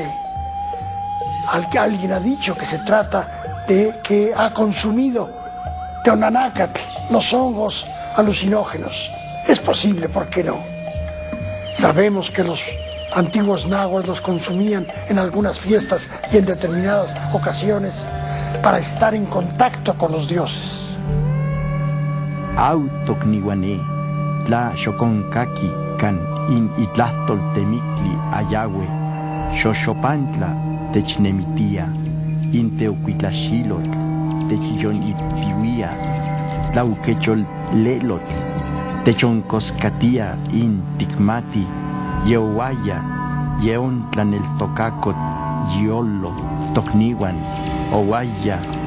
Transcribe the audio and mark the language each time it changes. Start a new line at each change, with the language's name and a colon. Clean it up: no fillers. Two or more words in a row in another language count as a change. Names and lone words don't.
Spanish: Alguien ha dicho que se trata de que ha consumido Teonanácatl, los hongos alucinógenos. Es posible, ¿por qué no? Sabemos que los antiguos nahuas los consumían en algunas fiestas y en determinadas ocasiones para estar en contacto con los dioses.
Nahuatl languages: Autocnihuané, tla xoconcaqui can in itlastol temicli ayawe, xoxopantla technemitia, in teocuitlaxilotl, techillon ipihuia, tlauquechol lelotl, techoncoscatia in ticmati, yeowaya, yeontlan el tocacot, yiolo, tocniwan, owaya,